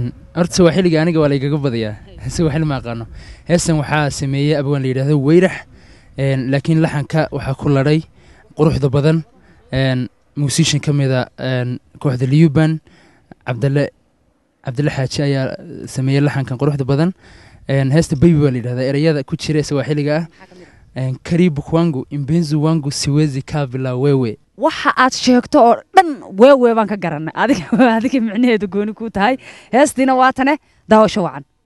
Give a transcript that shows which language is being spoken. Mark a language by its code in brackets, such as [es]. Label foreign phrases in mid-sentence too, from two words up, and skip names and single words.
[so] horta sawaaxiliga aniga waa laygaga badayaa sawaaxili ma aqaano heestan waxaa sameeyey abwaan la yidhaahdo weyrax laakiin laxanka waxaa ku ladhay quruxda badan musician ka mida kooxda liuban cabdille xaaji ayaa sameeyey laxankan quruxda badan heesta baby baa la yidhahdaa ereyada ku jira sawaaxiliga ah [sw] karibu kwangu imbenzu wangu siwezi kabila wewe [so] waxa aad sheegto oo dhan wewe baan ka garanay adiga micnaheedu gooni ku tahay heestiina waa tane daawasho wacan